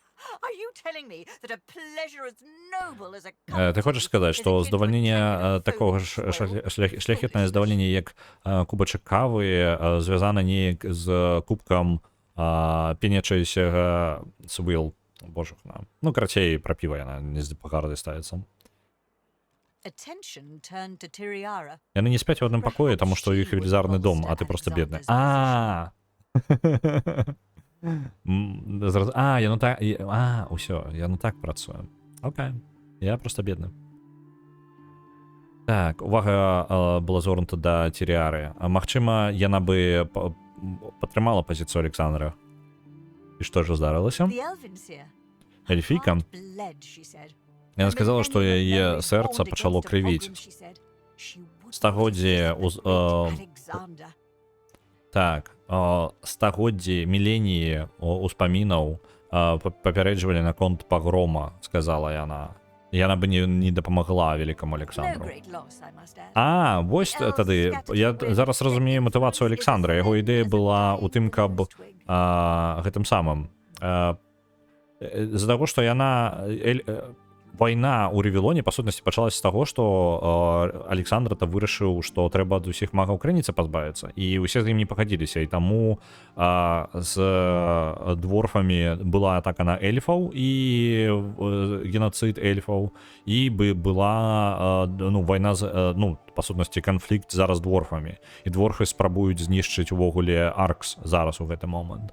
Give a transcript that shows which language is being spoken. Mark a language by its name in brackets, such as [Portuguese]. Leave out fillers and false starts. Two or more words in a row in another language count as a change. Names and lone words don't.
[Belarusian] Ты хочаш сказаць, што здавальненне такога ж шляхетнае здавальненне, як кубачак кавы, звязана неяк з кубкам пенячаяся свил, Божухна. Ну, карацей, пра піва яна не з пагарды ставіцца. [English] Attention turned to Tiriara. [Belarusian] Яны не спяць у адным пакоі, таму што ў іх велізарны дом, а ты проста бедны. Яно так... Усё, яно так працуе. Окей, я проста бедны. Так, увага была звернута да Тиріары. Магчыма, яна бы падтрымала пазіцыю Александра. І што ж здарылася? [English] The elven seer. [Belarusian] Эльфійка. [English] Heart bled, she said. [Belarusian] Яна сказала, што яе сэрца пачало крывіць. Стагоддзі [English] Alexander. [Belarusian] так, стагоддзі міленіі успамінаў папярэджвалі наконт пагрома, сказала яна. Яна бы не дапамагла великаму [English] No [Belarusian] Александру. [English] great loss, I must add. [Belarusian] Вось тады я зараз разумею матывацыю Александра. Яго ідэя была ў тым, каб гэтым самым з-за таго, што яна вайна ў Ревелоне па сутнасці пачалася з таго, што Александр-то вырашыў, што трэба ад усіх магаў крыніцы пазбавіцца, і ўсе з ім не пагадзіліся, і таму з дворфамі была атака на эльфаў і геноцид эльфаў, і была вайна па сутнасці канфлікт зараз з дворфамі, і дворфы спрабуюць знішчыць увогуле Аркс зараз у гэты момант.